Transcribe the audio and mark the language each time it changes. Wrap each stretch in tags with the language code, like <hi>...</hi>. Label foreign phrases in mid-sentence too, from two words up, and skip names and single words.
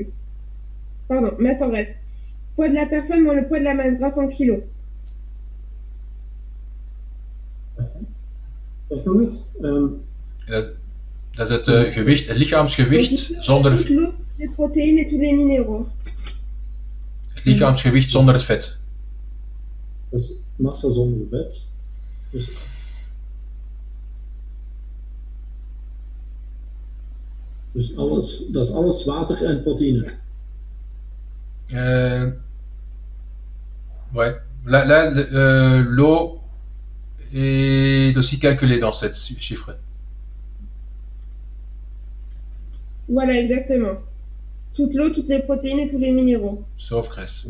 <fr>Pardon, masse en graisse. Poids de la personne moins le poids de la masse grasse en kilos.</fr> <nl>Zeg nog eens. Dat is het gewicht, het lichaamsgewicht zonder</nl> <fr>les protéines et tous les minéraux.</fr> <nl>het lichaamsgewicht zonder het vet. Dat is massa zonder vet. Dus alles, dat is alles water en proteïne.</nl> <fr>Ouais. Là, l'eau est aussi calculée dans cette chiffre. Voilà, exactement. Toute l'eau, toutes les protéines et tous les minéraux.</fr>